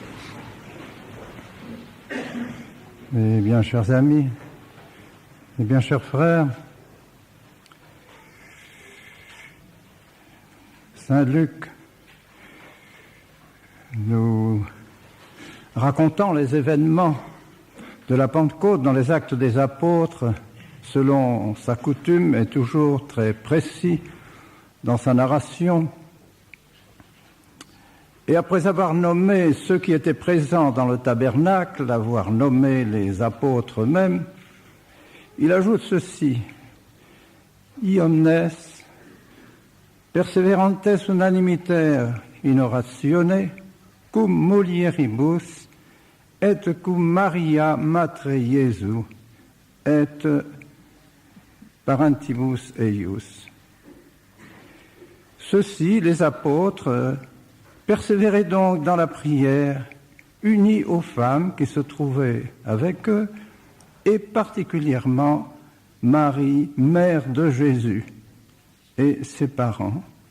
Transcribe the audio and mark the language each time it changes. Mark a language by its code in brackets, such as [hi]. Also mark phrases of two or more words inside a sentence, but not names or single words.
[fr] Mes bien chers amis, mes bien chers frères, Saint Luc, nous racontant les événements de la Pentecôte dans les Actes des Apôtres, selon sa coutume, est toujours très précis dans sa narration. Et après avoir nommé ceux qui étaient présents dans le tabernacle, avoir nommé les apôtres eux-mêmes, il ajoute ceci: [la] Iones, perseverantes unanimiter in oratione, cum mulieribus, et cum Maria matre Iesu, et parentibus eius. [fr] Ceux-ci, les apôtres, persévéraient donc dans la prière, unis aux femmes qui se trouvaient avec eux, et particulièrement Marie, mère de Jésus, et ses parents.